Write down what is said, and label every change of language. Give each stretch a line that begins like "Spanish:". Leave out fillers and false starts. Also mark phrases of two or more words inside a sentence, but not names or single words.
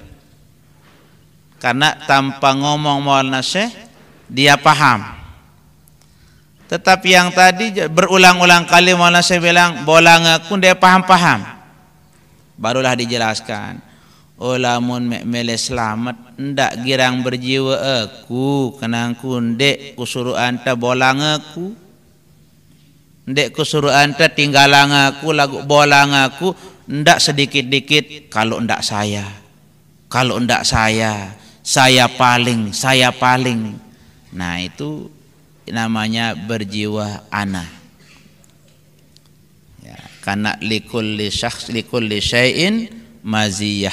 Indonesian: Karena tanpa ngomong Maulana Syekh dia paham. Tetapi yang tadi berulang-ulang kali Maulana Syekh bilang
Sasak: bolang aku,
Indonesian: dia paham-paham. Barulah dijelaskan.
Sasak: Lamun mele selamat ndak girang berjiwa aku, kenangku ndek kusuruh anta bolang aku. Ndek kusuruh anta tinggalang aku, lagu bolang aku, ndak
Indonesian: sedikit-dikit kalau ndak saya. Kalau ndak saya paling. Nah, itu namanya berjiwa ana. Ya, karena
Arabic: لكل شيء مزية.